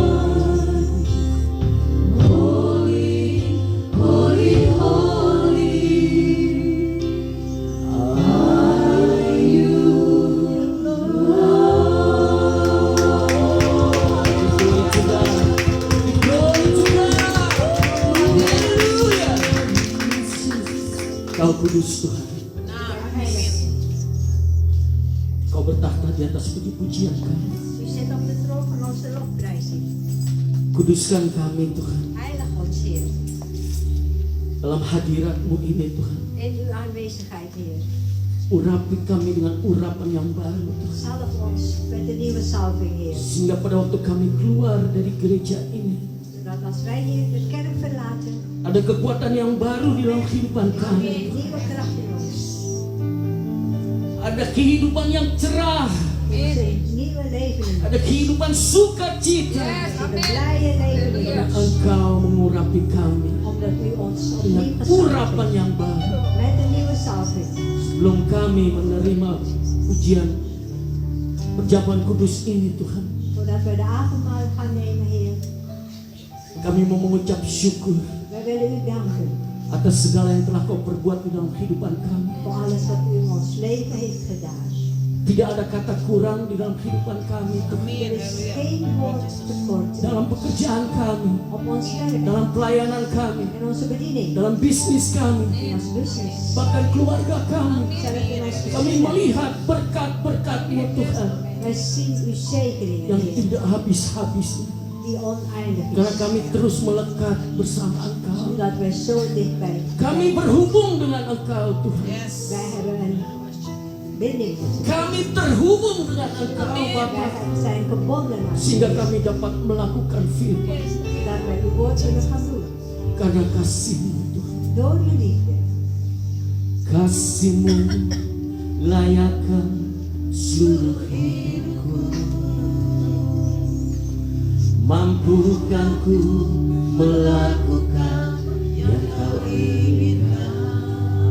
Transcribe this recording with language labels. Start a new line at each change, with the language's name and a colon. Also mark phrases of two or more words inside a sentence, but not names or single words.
English: Holy, holy, holy are you, Glory to God.
Indonesian: Hallelujah. Kau kudus Tuhan. Kau bertahta di atas puji-pujian kami.
Dutch: U zit op de troon van onze lofprijzing.
Indonesian: Kuduskan kami Tuhan.
Dutch: Heilig ons, Heer.
Indonesian: Dalam hadirat-Mu ini Tuhan.
Dutch: In uw aanwezigheid, Heer.
Indonesian: Urapi kami dengan urapan yang baru Tuhan.
Dutch: Zalf ons met de nieuwe salving, Heer.
Indonesian: Sehingga pada waktu kami keluar dari gereja ini,
Dutch: Zodat als wij hier de kerk verlaten,
Indonesian: ada kekuatan yang baru di dalam kehidupan
Dutch: er
Indonesian: kami.
Dutch: een nieuwe kracht in ons.
Indonesian: Ada kehidupan yang cerah.
Dutch: Er is een nieuwe leven in ons.
Indonesian: Ada kehidupan sukacita.
Dutch: Er is een blije leven in
Indonesian: Karena
Dutch: ons.
Indonesian: Engkau mengurapi kami
Dutch: Omdat u ons
Indonesian: dengan
Dutch: opnieuw gesalfd
Indonesian: urapan
Dutch: heeft.
Indonesian: yang baru.
Dutch: Met een nieuwe salving.
Indonesian: Sebelum kami menerima ujian perjamuan kudus ini Tuhan,
Dutch: Voordat we de avondmaal gaan nemen, Heer.
Indonesian: kami mau mengucap syukur
Dutch: Wij willen u danken
Indonesian: atas segala yang telah Kau perbuat di dalam kehidupan kami.
Dutch: voor alles wat u in ons leven heeft gedaan.
Indonesian: Tidak ada kata kurang di dalam kehidupan kami,
Dutch: Er is geen woord tekort
Indonesian: dalam pekerjaan kami,
Dutch: op ons werk,
Indonesian: dalam pelayanan kami,
Dutch: in onze bediening,
Indonesian: dalam bisnis kami,
Dutch: in ons business,
Indonesian: bahkan keluarga kami.
Dutch: zelf in ons
Indonesian: Kami
Dutch: gezin.
Indonesian: melihat berkat-berkat-Mu Tuhan
Dutch: Wij zien uw zegeningen,
Indonesian: yang
Dutch: Heer,
Indonesian: tidak habis-habis,
Dutch: die oneindig
Indonesian: karena
Dutch: is.
Indonesian: kami terus melekat bersama Engkau.
Dutch: Omdat wij zo dichtbij
Indonesian: Kami berhubung dengan Engkau Tuhan.
Dutch: wij hebben een binding met u.
Indonesian: Kami terhubung dengan Engkau Bapa,
Dutch: Wij zijn gebonden aan u,
Indonesian: sehingga kami dapat melakukan firman
Dutch: zodat wij uw woord willen gaan doen.
Indonesian: karena kasih-Mu Tuhan.
Dutch: Door uw liefde.
Indonesian: Kasih-Mu layakkan seluruh hidupku. mampukan ku melakukan yang kau inginkan.